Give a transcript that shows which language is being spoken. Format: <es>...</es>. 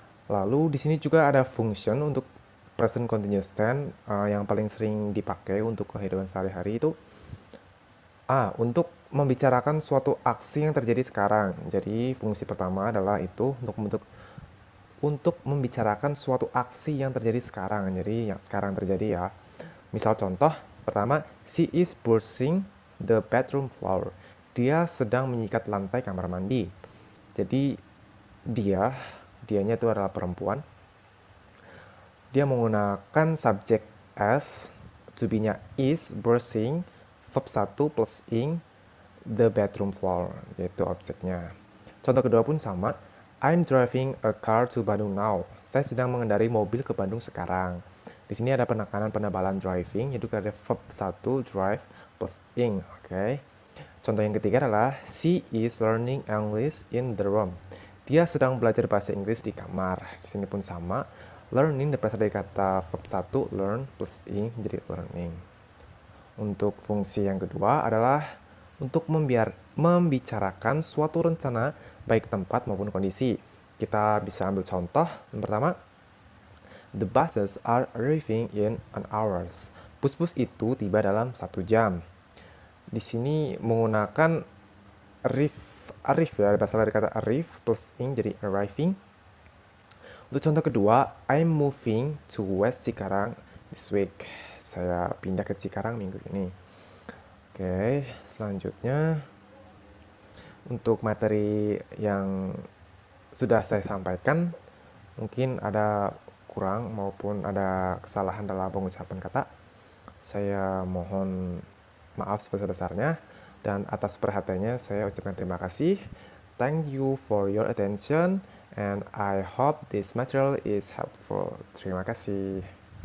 <id>Lalu di sini juga ada function untuk present continuous tense yang paling sering dipakai untuk kehidupan sehari-hari itu untuk membicarakan suatu aksi yang terjadi sekarang. Jadi fungsi pertama adalah itu untuk membicarakan suatu aksi yang terjadi sekarang. Jadi yang sekarang terjadi ya. Misal contoh pertama,</id> <en>she is brushing the bathroom floor.</en> <id>Dia sedang menyikat lantai kamar mandi. Jadi dianya itu adalah perempuan. Dia menggunakan subjek as, to be-nya is brushing, verb 1 plus ing, the bathroom floor, yaitu objeknya. Contoh kedua pun sama,</id> <en>I'm driving a car to Bandung now.</en> <id>Saya sedang mengendarai mobil ke Bandung sekarang. Di sini ada penekanan penebalan driving, yaitu ada verb 1 drive plus ing. Oke. Contoh yang ketiga adalah</id> <en>she is learning English in the room.</en> <id>Dia sedang belajar bahasa Inggris di kamar. Di sini pun sama, learning berasal dari kata verb 1 learn plus ing jadi learning. Untuk fungsi yang kedua adalah untuk membicarakan suatu rencana baik tempat maupun kondisi. Kita bisa ambil contoh. Yang pertama,</id> <en>the buses are arriving in an hour.</en> <id>Bus-bus itu tiba dalam 1 jam. Di sini menggunakan arrive ya, berasal dari kata arrive plus ing jadi arriving. Untuk contoh kedua,</id> <en>I'm moving to West Cikarang this week.</en> <id>Saya pindah ke Cikarang minggu ini. Oke, selanjutnya untuk materi yang sudah saya sampaikan, mungkin ada kurang maupun ada kesalahan dalam pengucapan kata. Saya mohon maaf sebesar-besarnya, dan atas perhatiannya saya ucapkan terima kasih.</id> <en>Thank you for your attention, and I hope this material is helpful.</en> <id>Terima kasih.</id>